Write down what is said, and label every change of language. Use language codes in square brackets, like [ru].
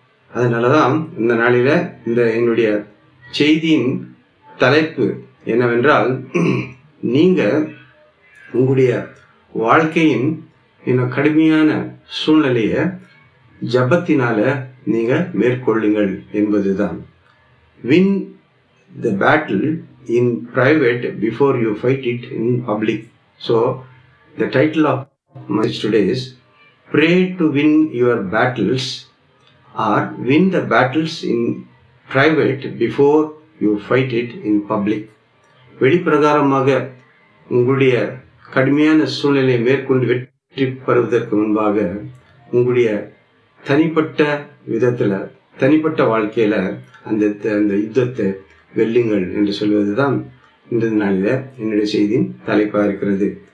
[ta] அதனாலதான் இந்த நாளில என்னுடைய செய்தியின் தலைப்பு என்னவென்றால், நீங்க உங்களுடைய வாழ்க்கையின் கடுமையான சூழ்நிலைய ஜபத்தினால நீங்க மேற்கொள்ளுங்கள் என்பதுதான். [en] Win the battle in private before you fight it in public. So the title of my message today is Pray to win your battles, or win the battles in private before you fight it in public. [ta] வெளிப்பிரகாரமாக உங்களுடைய கடுமையான சூழ்நிலையை மேற்கொண்டு வெற்றி பெறுவதற்கு முன்பாக உங்களுடைய தனிப்பட்ட விதத்துல, தனிப்பட்ட வாழ்க்கையில அந்த யுத்தத்தை வெல்லுங்கள் என்று சொல்வதுதான் இந்த நாளில என்னுடைய செய்தியின் தலைப்பா இருக்கிறது.